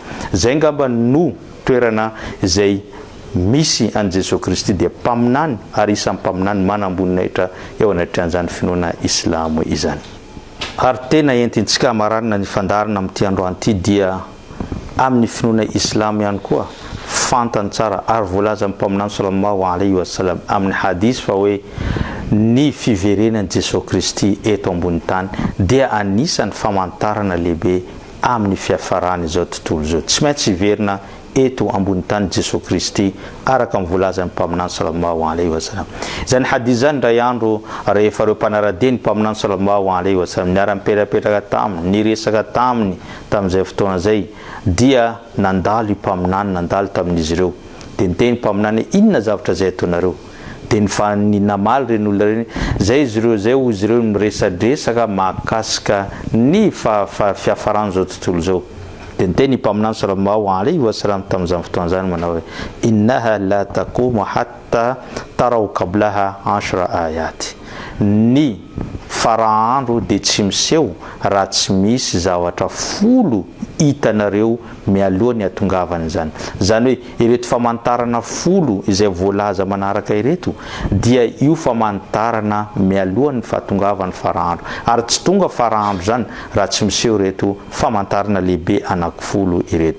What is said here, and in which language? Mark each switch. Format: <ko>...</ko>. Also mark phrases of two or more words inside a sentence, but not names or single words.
<mg>Zay ngamba no toerana izay misy an Jesosy Kristy dia mpaminany ary isan'ny mpaminany manam-boninahitra eo anatrehan'izany finoana islamo izany. Ary tena entintsika maranina ny fandarina amin'ity androany ity dia amin'ny finoana islamo ihany koa fantany tsara ary voalaza amin'ny mpaminany</mg> <ar>صلى الله عليه وسلم</ar> <mg>amin'ny hadis fa hoe ny fiverenan'i Jesosy Kristy eto ambony tany dia anisan'ny famantarana lehibe amin'ny fiafarany izao tontolo izao. Tsy maintsy hiverina eto ambony tany Jesosy Kristy araka amin'ny voalaza amin'ny mpaminany</mg> <ar>صلى الله عليه وسلم.</ar> <mg>Izany hadis zany indray andro rehefa ireo mpanarade ny mpaminany</mg> <ar>صلى الله عليه وسلم</ar> <mg>niara-mipetrapetraka taminy niresaka taminy tamin'izay fotoana zay dia nandalo i mpaminany nandalo tamin'izy ireo dia niteny mpaminany inona zavatra zay ataonareo dia ny namaly reny olona reny zay izy ireo miresadresaka mahakasika ny fiafarany zao tontolo zao dia niteny mpaminany</mg> <ar>صلى الله عليه وسلم</ar> <mg>tamin'izany fotoana zany manao hoe</mg> <ar>إنها لا تقوم حتى تروا قبلها 10 آيات.</ar> <mg>Ny farahandro dia tsy miseho raha tsy misy zavatra 10 hitanareo mialohan'ny atongavany zany. Zany hoe ireto famantarana folo izay voalaza manaraka ireto dia io famantarana mialohan'ny fahatongavany farahandro, ary tsy tonga farahandro zany raha tsy miseho ireto famantarana lehibe anankifolo ireto.</mg>